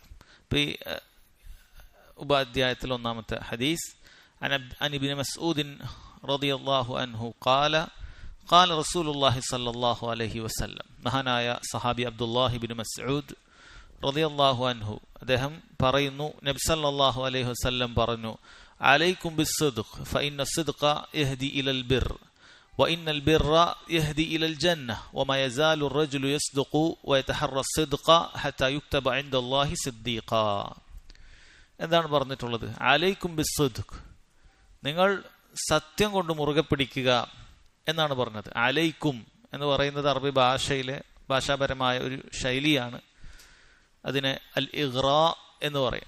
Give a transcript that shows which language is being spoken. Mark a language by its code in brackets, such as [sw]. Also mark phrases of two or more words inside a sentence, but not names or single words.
[ml] അപ്പോൾ ഈ ഉപാധ്യായത്തിൽ ഒന്നാമത്തെ ഹദീസ് [ar] عن ابن مسعود رضي الله عنه قال رسول الله صلى الله عليه وسلم. [ml] മഹാനായ സഹാബി അബ്ദുല്ലാഹി ഇബ്നു മസ്ഊദ് [ar] رضي الله عنه [ml] അദ്ദേഹം പറയുന്നു, നബി [ar] صلى الله عليه وسلم പറഞ്ഞു, عليكم بالصدق فإن الصدق يهدي إلى البر وإن البر يهدي إلى الجنة وما يزال الرجل يصدق ويتحرى الصدق حتى يكتب عند الله صديقا. [ml] എന്താണ് പറഞ്ഞിട്ടുള്ളത്? [ar] عليكم بالصدق, [ml] നിങ്ങൾ സത്യം കൊണ്ട് മുറുകെ പിടിക്കുക എന്നാണ് പറഞ്ഞത്. അലൈക്കും എന്ന് പറയുന്നത് അറബി ഭാഷാപരമായ ഒരു ശൈലിയാണ്. അതിനെ [ar] الإغراء [ml] എന്ന് പറയും.